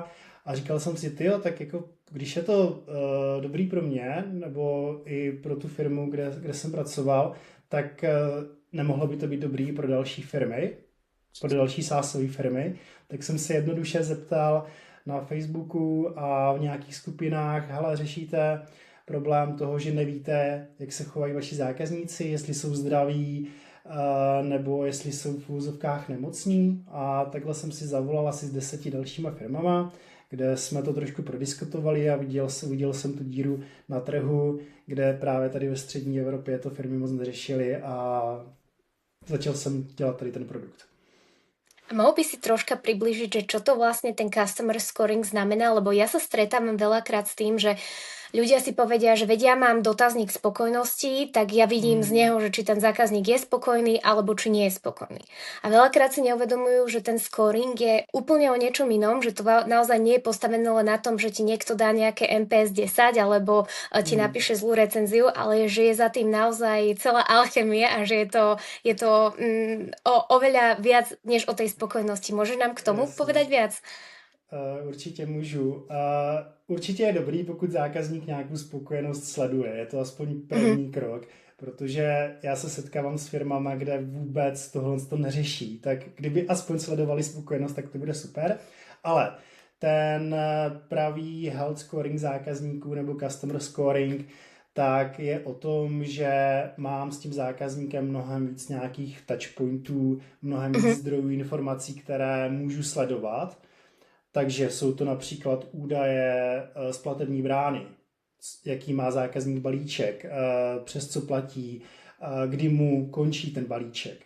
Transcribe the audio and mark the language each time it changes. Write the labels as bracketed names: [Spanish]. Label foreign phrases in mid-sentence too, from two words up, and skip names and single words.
[Czech] a říkal jsem si, tyjo, tak jako když je to dobrý pro mě, nebo i pro tu firmu, kde jsem pracoval, tak nemohlo by to být dobrý pro další firmy, pro další SaaSové firmy, tak jsem se jednoduše zeptal na Facebooku a v nějakých skupinách, hele, řešíte problém toho, že nevíte, jak se chovají vaši zákazníci, jestli jsou zdraví, nebo jestli jsou v úzovkách nemocní. A takhle jsem si zavolal asi s 10 dalšíma firmama, kde jsme to trošku prodiskutovali a viděl jsem tu díru na trhu, kde právě tady ve střední Evropě to firmy moc neřešily a začal jsem dělat tady ten produkt. [Slovak] A mohol by si troška približiť, že čo to vlastne ten [English] customer scoring [Slovak] znamená, lebo ja sa stretávam veľakrát s tým, že ľudia si povedia, že vedia, mám dotazník spokojnosti, tak ja vidím z neho, že či ten zákazník je spokojný alebo či nie je spokojný. A veľakrát si neuvedomujú, že ten scoring je úplne o niečom inom, že to naozaj nie je postavené len na tom, že ti niekto dá nejaké NPS 10 alebo ti napíše zlú recenziu, ale že je za tým naozaj celá alchemia a že je to oveľa viac než o tej spokojnosti. Môžeš nám k tomu povedať viac? [Czech] Určitě můžu. Určitě je dobrý, pokud zákazník nějakou spokojenost sleduje. Je to aspoň první krok, protože já se setkávám s firmama, kde vůbec tohle to neřeší. Tak kdyby aspoň sledovali spokojenost, tak to bude super. Ale ten pravý [English] health scoring [Czech] zákazníků nebo [English] customer scoring, [Czech] tak je o tom, že mám s tím zákazníkem mnohem víc nějakých touchpointů, mnohem víc zdrojů informací, které můžu sledovat. Takže jsou to například údaje z platební brány, jaký má zákazník balíček, přes co platí, kdy mu končí ten balíček.